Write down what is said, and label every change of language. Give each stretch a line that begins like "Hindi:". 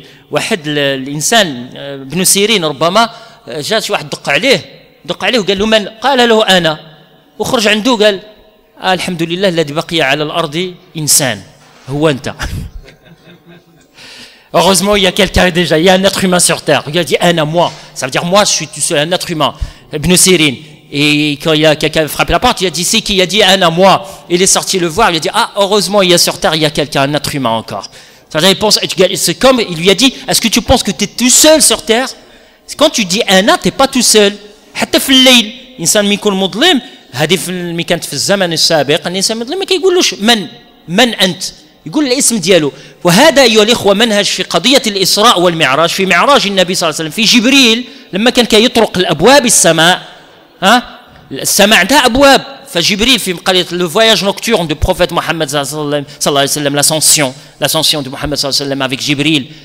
Arabic: واحد الانسان ابن سيرين ربما جات شي واحد دق عليه وقال له من؟ قال له انا، وخرج عنده قال الحمد لله الذي بقي على الارض انسان، هو انت.
French: Heureusement, il y a quelqu'un déjà, il y a un être humain sur terre. Il a dit Ana, moi. Ça veut dire moi, je suis tout seul, un être humain. Ibn Sirin. Et quand il y a quelqu'un frappé la porte, il a dit c'est qui? Il a dit Ana, moi. Il est sorti le voir, il a dit ah, heureusement, il y a sur terre, il y a quelqu'un, un être humain encore. C'est comme il lui a dit est-ce que tu penses que tu es tout seul sur terre? Quand tu dis Ana, tu n'es pas tout seul.
Arabic: حتى في الليل إنسان يكون مظلم، هذه في كانت في الزمن السابق الإنسان مظلم ما كيقولوش من أنت، يقول الاسم ديالو. وهذا أيها الإخوة منهج في قضية الإسراء والمعراج. في معراج النبي صلى الله عليه وسلم في جبريل لما كان كيطرق الأبواب السماء، السماء عندها أبواب، فجبريل في قضية
French: le voyage nocturne du prophète Mohammed
Arabic: صلى الله عليه وسلم،
French: l'ascension de Mohammed
Arabic: صلى الله عليه وسلم
French: avec Jibril.